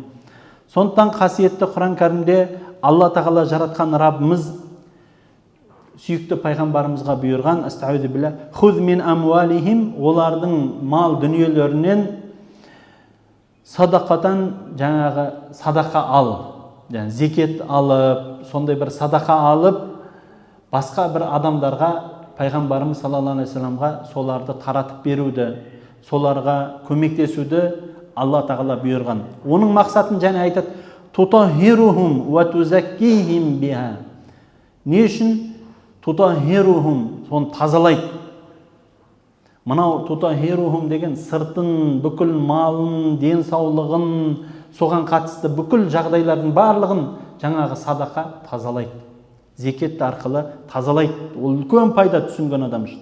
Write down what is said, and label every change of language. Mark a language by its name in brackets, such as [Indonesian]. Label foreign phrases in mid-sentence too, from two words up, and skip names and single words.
[Kazakh] Сондықтан қасиетті Құран кәрімде Алла тағала жаратқан Раббымыз сүйікті пайғамбарымызға бұйырған, [Arabic] أستغفر بالله خذ من أموالهم, [Kazakh] олардың мал дүниелерінен садақатан, жаңағы садақа ал, yani зекет алып, сондай бір садақа алып, басқа бір адамдарға, пайғамбарымыз [Arabic] صلى الله عليه وسلم [Kazakh] соларды таратып беруді, соларға көмектесуді Алла тағала бұйырған. Оның мақсатын және айтады, [Arabic] تطهرهم وتزكيهم بها. [Kazakh] Не үшін? Тутахирухум, соны тазалайды. Мынау тутахирухум деген сыртын, бүкіл малын, денсаулығын, соған қатысты бүкіл жағдайлардың барлығын жаңағы садақа тазалайды. Зекет арқылы тазалайды. Ол үлкен пайда түсінген адам үшін.